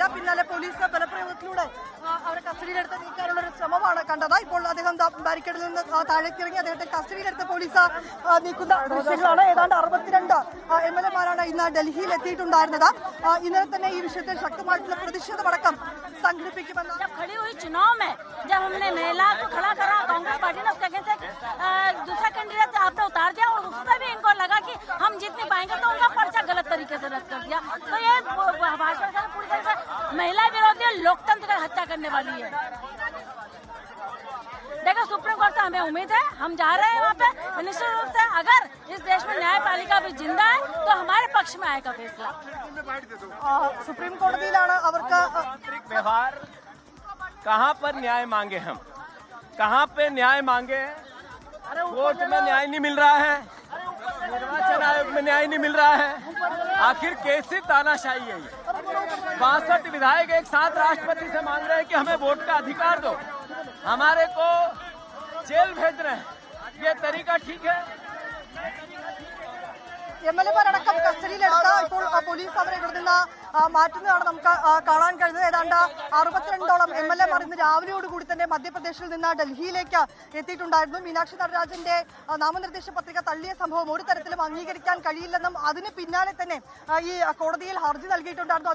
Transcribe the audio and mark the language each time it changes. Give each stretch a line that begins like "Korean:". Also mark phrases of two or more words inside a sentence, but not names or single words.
Malayalam: പിന്നാലെ പോലീസ് ബലപ്രയോഗത്തിലൂടെ അവരെ കസ്റ്റഡിയിലെടുത്ത് നീക്കാനുള്ള ഒരു ശ്രമമാണ് കണ്ടത്. ഇപ്പോൾ അദ്ദേഹം ബാരിക്കേഡിൽ നിന്ന് താഴേക്ക് ഇറങ്ങി അദ്ദേഹത്തെ കസ്റ്റഡിയിലെടുത്ത് പോലീസ് നീക്കുന്ന ദൃശ്യങ്ങളാണ്. ഏതാണ്ട് 62 MLA-മാരാണ് ഇന്ന് ഡൽഹിയിൽ എത്തിയിട്ടുണ്ടായിരുന്നത്. ഇന്നലെ തന്നെ ഈ വിഷയത്തിൽ ശക്തമായിട്ടുള്ള പ്രതിഷേധമടക്കം സംഘടിപ്പിക്കുമെന്ന്
Hindi: हम जीत नहीं पाएंगे तो उनका पर्चा गलत तरीके से रद्द कर दिया। तो ये भाजपा पूरी तरह से महिला विरोधी लोकतंत्र का हत्या करने वाली है। देखो,
English: Supreme Court
Hindi: से हमें उम्मीद है, हम जा रहे हैं वहाँ पे। निश्चित रूप से अगर इस देश में न्यायपालिका भी जिंदा है तो हमारे पक्ष में आएगा फैसला।
Malayalam: സുപ്രീം കോടതിയിലാണ് അവർക്ക്
Hindi: व्यवहार, कहाँ पर न्याय मांगे हम, कहाँ पे न्याय मांगे? कोर्ट में न्याय नहीं मिल रहा है, निर्वाचन आयोग में न्याय नहीं मिल रहा है। आखिर कैसी तानाशाही है ये? 62 विधायक एक साथ राष्ट्रपति से मांग रहे हैं कि हमें वोट का अधिकार दो, हमारे को जेल भेज रहे हैं। ये तरीका ठीक है?
Malayalam: MLA-മാരടക്കം കസ്റ്റഡിയിലെടുത്ത ഇപ്പോൾ പോലീസ് അവരെ ഇവിടെ നിന്ന് മാറ്റുന്നതാണ് നമുക്ക് കാണാൻ കഴിയുന്നത്. ഏതാണ്ട് 62ഓളം MLA-മാർ ഇന്ന് രാവിലെയോടുകൂടി തന്നെ മധ്യപ്രദേശിൽ നിന്ന് ഡൽഹിയിലേക്ക് എത്തിയിട്ടുണ്ടായിരുന്നു. മീനാക്ഷി നടരാജന്റെ നാമനിർദ്ദേശ പത്രിക തള്ളിയ സംഭവം ഒരു തരത്തിലും അംഗീകരിക്കാൻ കഴിയില്ലെന്നും അതിന് പിന്നാലെ തന്നെ ഈ കോടതിയിൽ ഹർജി നൽകിയിട്ടുണ്ടായിരുന്നു.